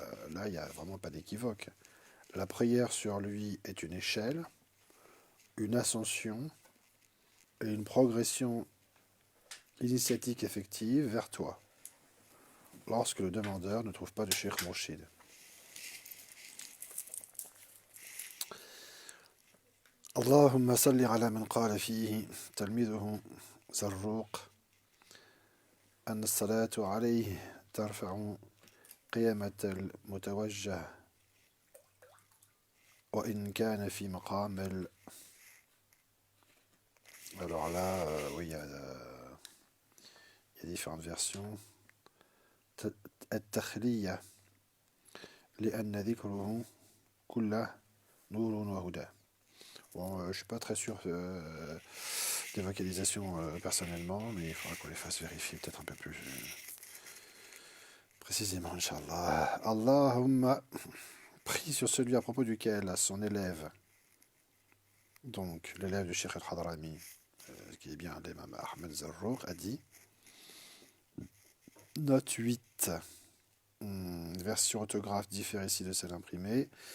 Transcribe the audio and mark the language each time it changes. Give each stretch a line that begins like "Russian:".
French: Là, il n'y a vraiment pas d'équivoque. La prière sur lui est une échelle, une ascension et une progression initiatique effective vers toi, lorsque le demandeur ne trouve pas de Sheikh Murshid.
Arabic: اللهم صل على من قال فيه تلميذه زروق أن الصلاة عليه ترفع قيمة المتوجه وإن كان في مقام
French: Alors là, oui, il y a différentes versions.
Arabic: التخلية لأن ذكره كله نور وهدى.
French: Bon, je suis pas très sûr des vocalisations personnellement, mais il faudra qu'on les fasse vérifier peut-être un peu plus précisément, Inch'Allah. Allahumma, prie sur celui à propos duquel son élève, donc l'élève du Cheikh al-Hadrami, qui est bien l'imam Ahmed Zarrouk, a dit, note 8, version autographe diffère ici de celle imprimée.